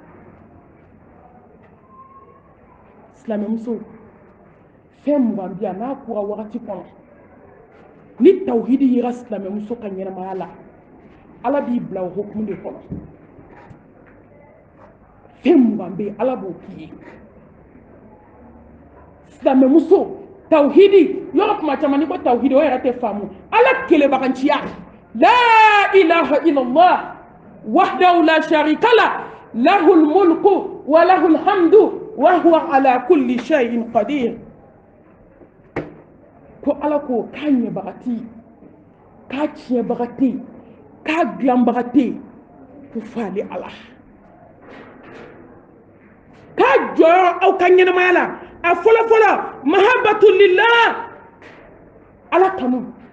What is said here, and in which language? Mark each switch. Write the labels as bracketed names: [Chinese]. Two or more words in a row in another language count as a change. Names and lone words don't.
[Bambara] silamɛmuso fɛn mugan bi yan n'a kura wagati kɔnɔ ni tawhidi yera silamɛmuso ka ɲɛnamaya la ala b'i bila o hukumu de kɔnɔ fɛn mugan bɛ yen ala b'o k'i ye silamɛmuso tawhidi yɔrɔ kuma caman ni ko tawhidi o yɛrɛ tɛ faamu ala kelebaganciya la [Arabic] إله إلا الله وحده لا شريك له له الملك وله الحمد وهو على كل شيء قدير [Bambara] ko ala ko k'a ɲɛbaga tɛ yen k'a tiɲɛbaga tɛ yen k'a dilanbaga tɛ yen ko f'ale ala k'a jɔyɔrɔ aw ka ɲɛnamaya la a fɔlɔfɔlɔ [Arabic] محبة لله [Bambara] ala kanu